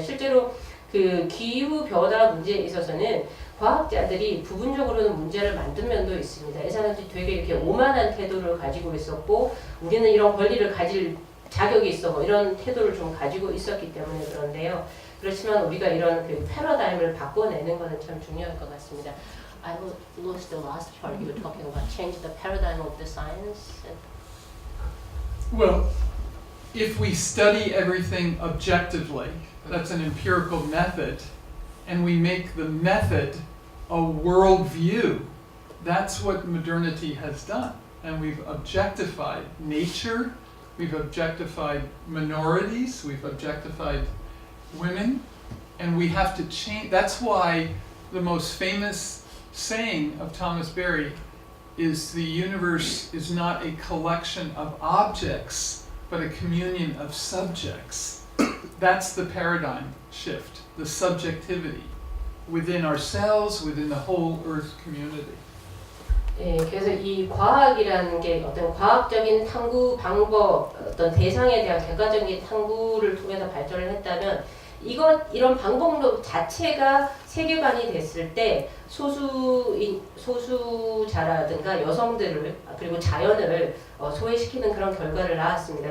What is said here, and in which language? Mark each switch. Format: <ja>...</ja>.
<ko>실제로 그 기후 변화 문제에 있어서는 과학자들이 부분적으로는 문제를 만든 면도 있습니다. 이 사람들이 되게 이렇게 오만한 태도를 가지고 있었고 우리는 이런 권리를 가질 자격이 있어 뭐 이런 태도를 좀 가지고 있었기 때문에 그런데요. 그렇지만 우리가 이런 그 패러다임을 바꿔내는 것은 참 중요할 것 같습니다.</ko> <en>I lost the last part. You were talking about change the paradigm of the science. Well, if we study everything objectively, that's an empirical method, and we make the method a worldview, that's what modernity has done. And we've objectified nature, we've objectified minorities, we've objectified women, and we have to change. That's why the most famous saying of Thomas Berry is the universe is not a collection of objects, but a communion of subjects. That's the paradigm shift, the subjectivity within ourselves, within the whole Earth community.</en> <ko>예, 그래서 이 과학이라는 게 어떤 과학적인 탐구 방법, 어떤 대상에 대한 객관적인 탐구를 통해서 발전을 했다면 이런 방법론 자체가 세계관이 됐을 때 소수자라든가 여성들을 그리고 자연을 소외시키는 그런 결과를 낳았습니다.</ko>